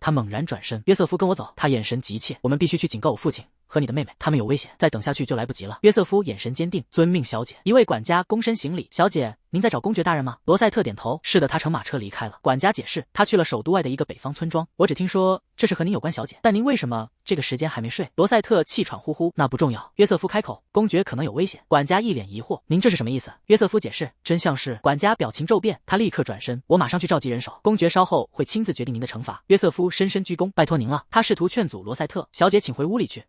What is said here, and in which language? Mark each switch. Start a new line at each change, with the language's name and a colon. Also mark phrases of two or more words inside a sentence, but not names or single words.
Chinese: 他猛然轉身，約瑟夫跟我走，他眼神急切，我們必須去警告我父親和你的妹妹，他們有危險，再等下去就來不及了。約瑟夫眼神堅定，遵命，小姐。一位管家躬身行禮，小姐，您在找公爵大人嗎？羅塞特點頭，是的，他乘馬車離開了。管家解釋，他去了首都外的一個北方村莊，我只聽說這是和您有關，小姐，但您為什麼這個時間還沒睡？羅塞特氣喘呼呼，那不重要。約瑟夫開口，公爵可能有危險。管家一臉疑惑，您這是什麼意思？約瑟夫解釋，真相是……管家表情驟變，他立刻轉身，我馬上去召集人手，公爵稍後會親自決定您的懲罰。約瑟夫深深鞠躬，拜托您了。他試圖勸阻羅塞特，小姐請回屋裡去。